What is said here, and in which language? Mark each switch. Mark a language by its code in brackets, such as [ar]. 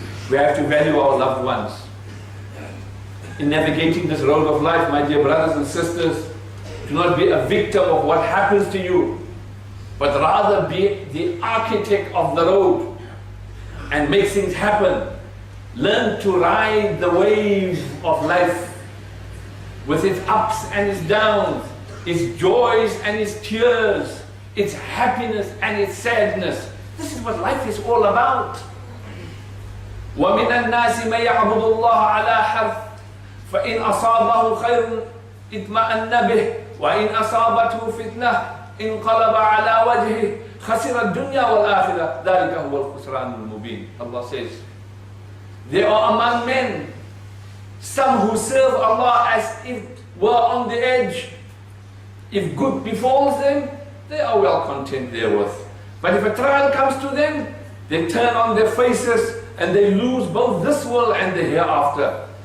[en] We have to value our loved ones. In navigating this road of life, my dear brothers and sisters, do not be a victim of what happens to you, but rather be the architect of the road and make things happen. Learn to ride the wave of life with its ups and its downs, its joys and its tears, its happiness and its sadness. This is what life is all about. [ar] وَمِنَ النَّاسِ مَن يَعْبُدُ اللَّهَ عَلَى حَرْفٍ فَإِنْ أَصَابَهُ خَيْرٌ اطْمَأَنَّ بِهِ وَإِنْ أَصَابَتْهُ فِتْنَةٌ انقلب على وجهه خسر الدنيا والآخرة ذلك هو الخسران المبين. [en] Allah says, there are among men some who serve Allah as if were on the edge. If good befalls them, they are well content therewith. But if a trial comes to them, they turn on their faces and they lose both this world and the hereafter.